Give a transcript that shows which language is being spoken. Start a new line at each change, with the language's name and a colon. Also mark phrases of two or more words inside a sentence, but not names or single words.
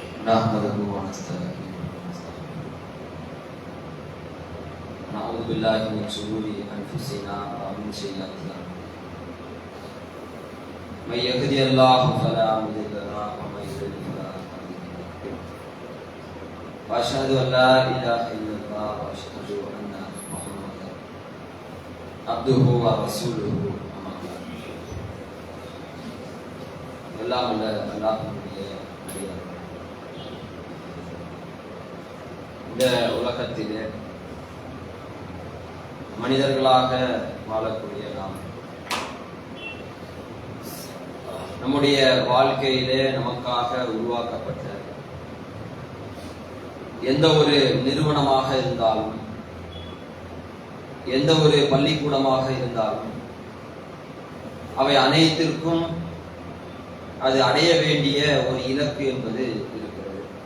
Arabic: نحمده ونستعينه نعوذ بالله من شرور انفسنا ومن سيئات اعمالنا من يهده الله فلا مضل له ومن يضلل فلا هادي له واشهد ان لا اله الا الله واشهد ان محمدا عبده ورسوله اما بعد
Tamil: எல்லாம் உள்ள அல்லாஹ்வுடைய அடியார் இந்த உலகத்திலே மனிதர்களாக வாழக்கூடிய நாம் நம்முடைய வாழ்க்கையிலே நமக்காக உருவாக்கப்பட்ட எந்த ஒரு நிறுவனமாக இருந்தாலும் எந்த ஒரு பள்ளிக்கூடமாக இருந்தாலும் அவை அனைத்திற்கும் அது அடைய வேண்டிய ஒரு இலக்கு என்பது இருக்கிறது.